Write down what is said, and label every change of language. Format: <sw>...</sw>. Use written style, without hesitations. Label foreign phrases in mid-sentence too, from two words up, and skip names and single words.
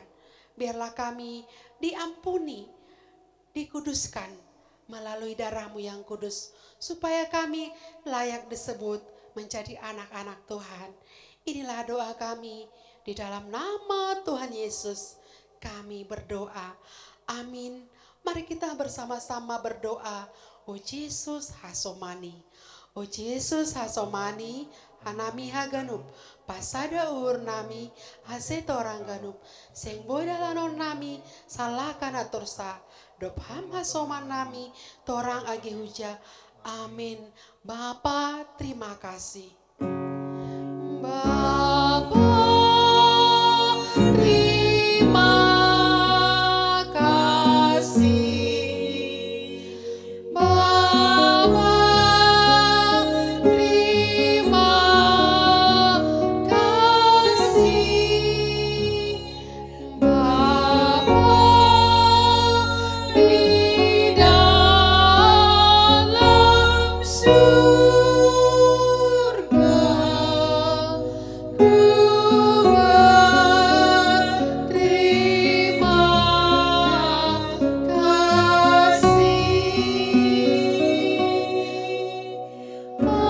<id>Biarlah kami diampuni, dikuduskan melalui darah-Mu yang kudus, supaya kami layak disebut menjadi anak-anak Tuhan. Inilah doa kami, di dalam nama Tuhan Yesus kami berdoa. Amin. Mari kita bersama-sama berdoa.</id> <bts>O Yesus hasomani, O Yesus hasomani, hanami haganup, pasada urnami, hasetorang ganup, seng bodalan nami, salahkan atursa, dop ham hasoman nami, torang agi huja.</bts> <id>Amin. Bapa, terima kasih. Bapa, terima kasih. Bapa, terima kasih. Bapa, di dalam surga, ku berterima kasih.</id>